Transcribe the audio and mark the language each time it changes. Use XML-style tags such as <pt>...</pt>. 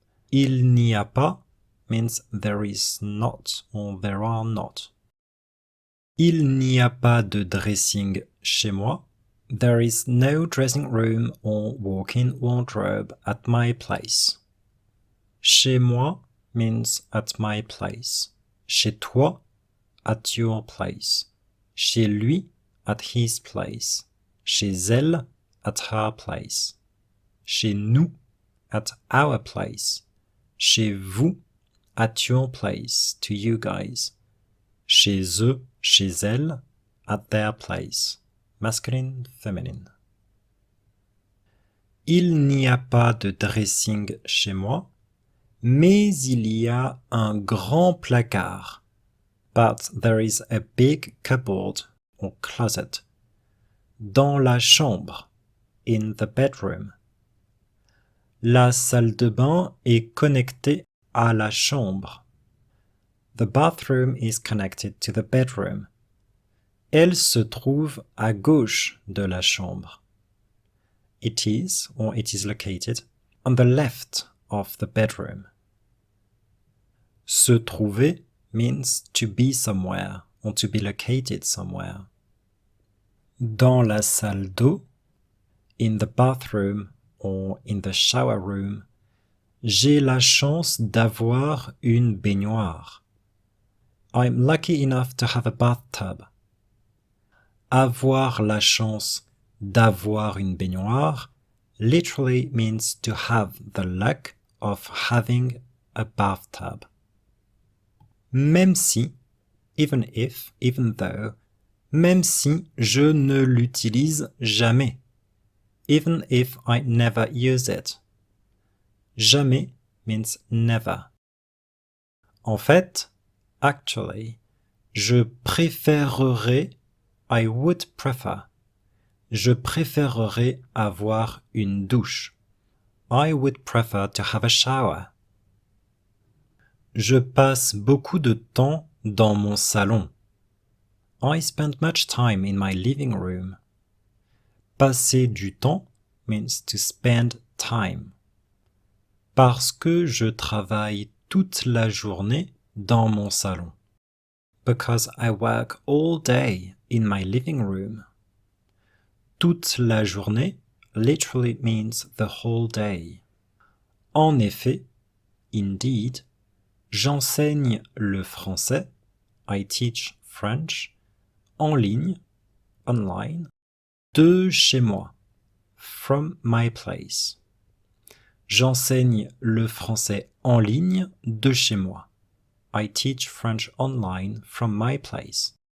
<fr>Il n'y a pas</fr> <en>means there is not or there are not.</en> <fr>Il n'y a pas de dressing chez moi.</fr> <en>There is no dressing room or walk-in wardrobe at my place. Chez moi means at my place.</en> <fr>Chez toi,</fr> <en>at your place.</en> <fr>Chez lui,</fr> <en>at his place.</en> <fr>Chez elle,</fr> <en>at her place.</en> <fr>Chez nous,</fr> <en>at our place.</en> <fr>Chez vous,</fr> <en>at your place, to you guys.</en> <fr>Chez eux, chez elles,</fr> <en>at their place. Masculine, feminine.</en> <fr>Il n'y a pas de dressing chez moi, mais il y a un grand placard.</fr> <en>But there is a big cupboard or closet.</en> <fr>Dans la chambre,</fr> <en>in the bedroom.</en> <fr>La salle de bain est connectée à la chambre.</fr> <en>The bathroom is connected to the bedroom.</en> <fr>Elle se trouve à gauche de la chambre.</fr> <en>It is, or it is located, on the left of the bedroom.</en> <fr>Se trouver</fr> <en>means to be somewhere, or to be located somewhere.</en> <fr>Dans la salle d'eau,</fr> <en>in the bathroom, or in the shower room,</en> <fr>j'ai la chance d'avoir une baignoire.</fr> <en>I'm lucky enough to have a bathtub.</en> <fr>Avoir la chance d'avoir une baignoire</fr> <en>literally means to have the luck of having a bathtub.</en> <fr>Même si,</fr> <en>even if, even though,</en> <fr>même si je ne l'utilise jamais.</fr> <en>Even if I never use it. Jamais means never.</en> <fr>En fait, actually, je préférerais</fr> <en>I would prefer.</en> <fr>Je préférerais avoir une douche.</fr> <en>I would prefer to have a shower.</en> <fr>Je passe beaucoup de temps dans mon salon.</fr> <en>I spend much time in my living room.</en> <fr>Passer du temps</fr> <en>means to spend time.</en> <fr>Parce que je travaille toute la journée dans mon salon.</fr> <en>Because I work all day in my living room.</en> <fr>Toute la journée</fr> <en>literally means the whole day.</en> <fr>En effet, indeed, j'enseigne le français,</fr> <en>I teach French,</en> <fr>en ligne, online, de chez moi,</fr> <en>from my place.</en> <fr>J'enseigne le français en ligne de chez moi.</fr> <en>I teach French online from my place.</en>